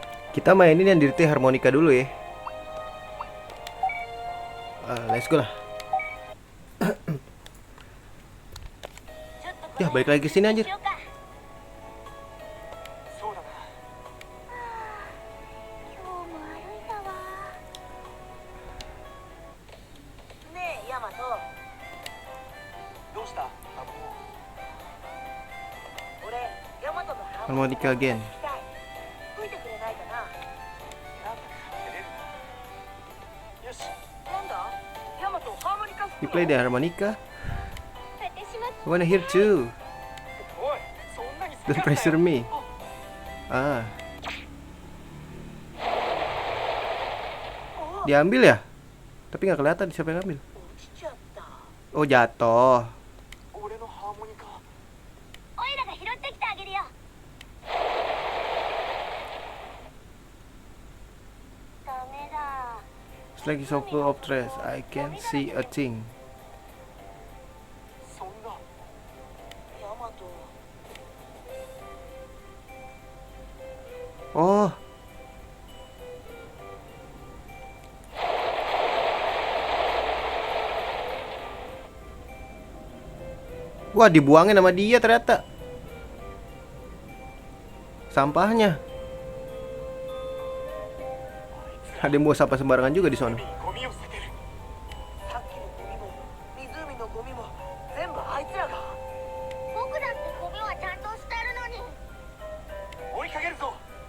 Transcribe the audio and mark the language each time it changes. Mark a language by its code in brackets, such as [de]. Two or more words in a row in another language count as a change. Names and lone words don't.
[id] Kita mainin yang dirti harmonika dulu ya. [en] Let's go lah. [id] Ya balik lagi ke sini anjir. [ja] そうだな。今日も歩いたわ。ねえヤマト、どうした？俺ヤマトのハーモニ [en] Harmonica again. [ja] カ吹きたい。吹いてくれないかな。なんだか照れるな。よし。なんだ？ヤマトハーモニカ吹 [en] You [ja] く [en] play [ja] の？ [en] the harmonica? [ja] 私も [en] I wanna hear too. [ja] おい、そんなに好き [en] Don't [ja] だったよ。 [en] pressure me. あ [id] Ah, diambil ya? Tapi nggak kelihatan siapa yang ngambil. [ja] 落ちちゃった。 [id] Oh jatuh. [ja] 俺のハーモニカ。オイラが拾ってきてあげるよ。ダメだ。 [en] It's like so full of trash. I can't see a thing. [ja] そんな。ヤマト。 Oh. [id] Wah, dibuangin sama dia ternyata. Sampahnya. Ada yang bawa sampah sembarangan juga di [ja] 海 [id] sana. [ja] にゴミを捨ててる。さっきのゴミも湖のゴミも全部あいつらが。僕だってゴミはちゃんと捨てるのに。追いかけるぞ。